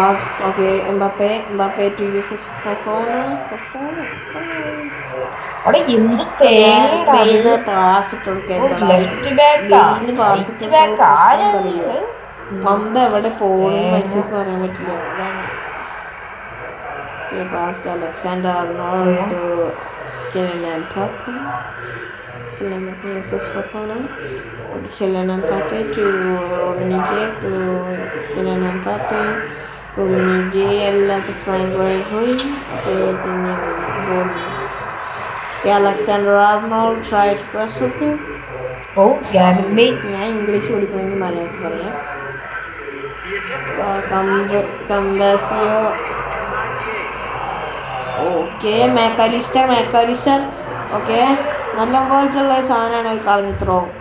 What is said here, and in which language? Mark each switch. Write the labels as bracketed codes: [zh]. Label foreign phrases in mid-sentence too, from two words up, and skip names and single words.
[ml] അവിടെ എന്ത് പന്ത് എവിടെ പോകുന്നു മനുഷ്യർക്ക് പറയാൻ പറ്റില്ല. അതാണ് പാസ് അലക്സാണ്ടർ ആർണോൾഡ് ടു Kylian Mbappé. [en] Kylian Mbappé to Rummenigge to Kylian Mbappé. [ml] Rummenigge അല്ലാത്ത ഫ്രാങ്ക് റൈബറി പിന്നെ ബോണസ്. [en] Alexander Arnold tried to press up. [ml] ഞാൻ ഇംഗ്ലീഷ് പഠിക്കണമെങ്കിൽ മലയാളത്തിൽ പറയാം. കംബാസിയോ. ഓക്കെ മാക്കാലിസ്റ്റർ. ഓക്കെ നല്ല പോലത്തുള്ള സാധനമാണ് കളഞ്ഞ് ത്രോ.